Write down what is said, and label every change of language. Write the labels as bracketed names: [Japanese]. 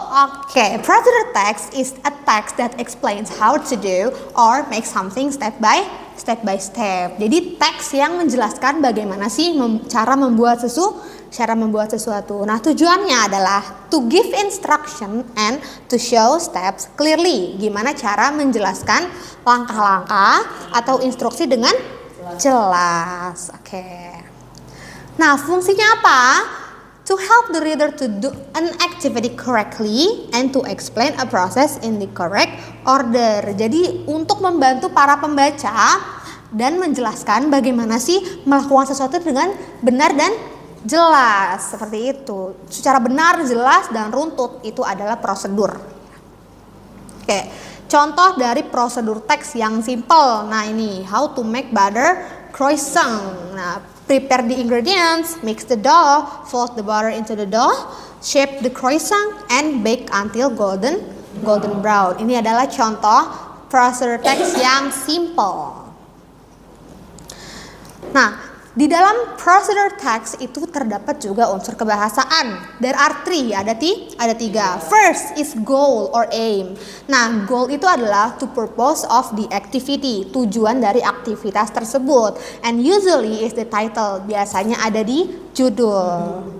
[English] Oke, prosedur text is a text that explains how to do or make something step by step. [Indonesian] Jadi teks yang menjelaskan bagaimana sih cara membuat sesuatu. Nah, tujuannya adalah [English] to give instruction and to show steps clearly. [Indonesian] Gimana cara menjelaskan langkah-langkah atau instruksi dengan jelas. Oke. Nah, fungsinya apa? [English] To help the reader to do an activity correctly and to explain a process in the correct order. [Indonesian] Jadi untuk membantu para pembaca dan menjelaskan bagaimana sih melakukan sesuatu dengan benar dan jelas. Seperti itu. Secara benar, jelas, dan runtut itu adalah prosedur. Oke. Contoh dari prosedur teks yang simple. Nah, ini [English] how to make butter croissant. Nah, prepare the ingredients, mix the dough, fold the butter into the dough, shape the croissant, and bake until golden brown. [Indonesian] Ini adalah contoh prosedur teks yang simple. Nah, di dalam prosedur text itu terdapat juga unsur kebahasaan. [English] There are three, [Indonesian] ada tiga. [English] First is goal or aim. [Indonesian] Nah, goal itu adalah [English] to purpose of the activity, [Indonesian] tujuan dari aktivitas tersebut. [English] And usually is the title, [Indonesian] biasanya ada di judul.